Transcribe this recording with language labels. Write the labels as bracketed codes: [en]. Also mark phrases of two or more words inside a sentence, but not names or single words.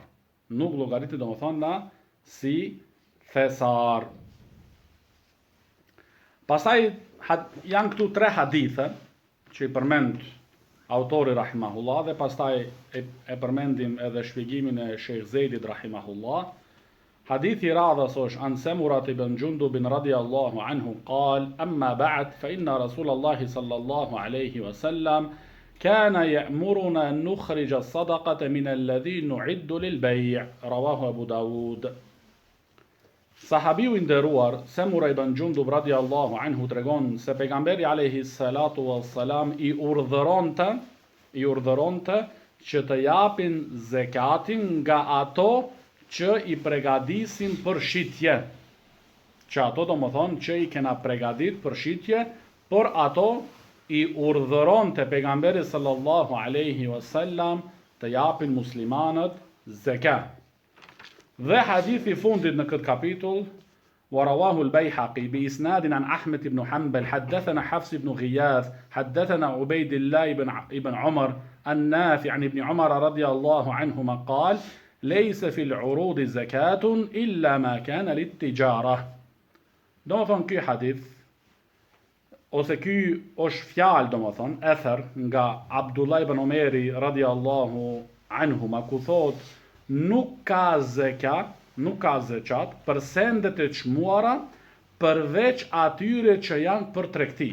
[sq] Nuk llogaritet domethënë si thesar. Pastaj janë këtu 3 hadithe që i përmend autori rahimahullah, dhe pastaj e përmendim edhe shpjegimin e Sheikh Zeidit rahimahullah. Hadithi i radhës është [ar] عن سمرة بن جندب رضي الله عنه قال أما بعد فإن رسول الله صلى الله عليه وسلم كان يأمرنا أن نخرج الصدقة من الذي نعد للبيع'. رواه أبو داود. [sq] Sahabiu i nderuar Samura ibn Jundub [ar] رضي الله عنه [sq] tregon se pejgamberi [ar] عليه الصلاة والسلام [sq] i urdhëronte që të japin zekatin nga ato që i përgatisin për shitje. Që ato do më thonë që i kena përgatit për shitje, por ato i urdhëronte pejgamberi [ar] صلى الله عليه وسلم [sq] të japin muslimanët zekat. Dhe hadithi fundit në këtë kapitull, [ar] ورواه البيهقي بإسناد عن أحمد بن حنبل حدثنا حفص بن غياث حدثنا عبيد الله بن عمر النافع عن ابن عمر رضي الله عنهما قال: ليس في العروض زكاة إلا ما كان للتجارة. [sq] Do më thonë ky hadith, ose ky është fjalë, do më thonë ether nga Abdullah ibn Omeri [ar] رضي الله عنهما, [sq] ku thot nuk ka zekat për sendet e çmuara përveç atyre që janë për tregti.